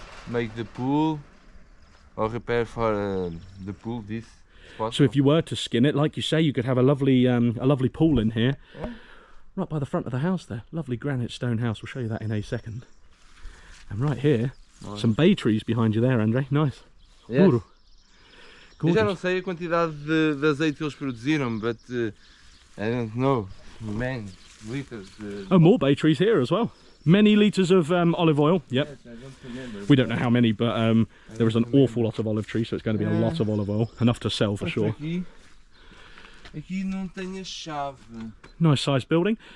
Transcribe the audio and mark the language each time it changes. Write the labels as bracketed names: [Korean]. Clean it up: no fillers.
[English] make the pool or repair for the pool. This. So if you were to skin it, like you say, you could have a lovely pool in here, right by the front of the house there. Lovely granite stone house. We'll show you that in a second. And right here, some bay trees behind you there, Andre. Nice. Yes. Ooh. [Portuguese] Eu já não [English] Gorgeous. [Portuguese] sei a quantidade de azeite que eles produziram, [English] but I don't know. Man, liters. Oh, more bay trees here as well. Many litres of olive oil. Yep. Yes, I don't remember. We don't know how many, but there is an awful lot of olive trees, so it's going to be a lot of olive oil. Enough to sell for sure. [Portuguese] Aqui não tem a chave. [English] Nice sized building.